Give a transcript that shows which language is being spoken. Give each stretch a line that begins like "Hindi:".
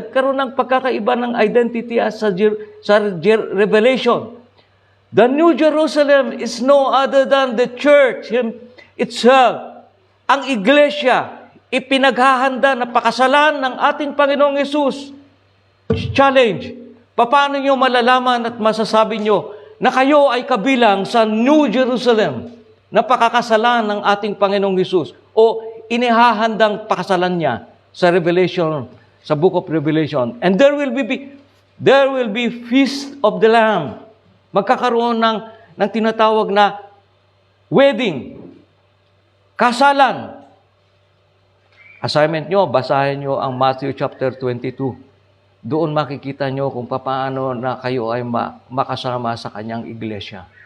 Filipino: Nagkaroon ng pagkakaiba ng identity sa Revelation.
English: The New Jerusalem is no other than the church itself.
Filipino: Ang iglesia, ipinaghahanda na pakasalan ng ating Panginoong Hesus. Challenge. Paano nyo malalaman at masasabi nyo na kayo ay kabilang sa New Jerusalem na pakakasalan ng ating Panginoong Hesus o inihahandang pakasalan niya sa Revelation, sa Book of Revelation.
English: And there will be Feast of the Lamb.
Filipino: Magkakaroon ng tinatawag na wedding, kasalan. Assignment nyo, basahin nyo ang Matthew chapter 22. Doon makikita nyo kung paano na kayo ay makasama sa kanyang iglesia.